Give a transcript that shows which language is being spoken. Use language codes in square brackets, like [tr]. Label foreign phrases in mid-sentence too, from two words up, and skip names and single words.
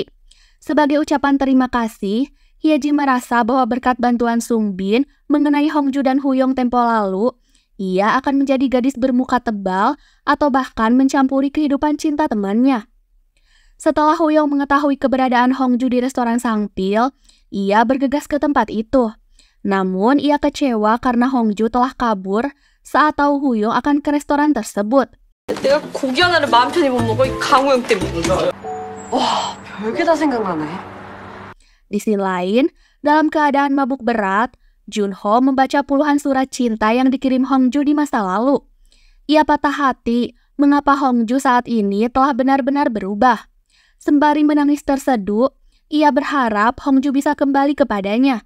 [id] Sebagai ucapan terima kasih, Hye-ji merasa bahwa berkat bantuan Sung Bin mengenai Hongju dan Huyong tempo lalu, ia akan menjadi gadis bermuka tebal atau bahkan mencampuri kehidupan cinta temannya. Setelah Huyong mengetahui keberadaan Hongju di restoran Sangpil, ia bergegas ke tempat itu. Namun ia kecewa karena Hongju telah kabur saat tahu Huyong akan ke restoran tersebut. [ko] 내가 고기 하나를 마음 편히 못 먹어 이 강호영 때문에. 와, 별게 다 생각나네. [id] Di sisi lain, dalam keadaan mabuk berat, Junho membaca puluhan surat cinta yang dikirim Hongju di masa lalu. Ia patah hati mengapa Hongju saat ini telah benar-benar berubah. Sembari menangis terseduh, ia berharap Hongju bisa kembali kepadanya.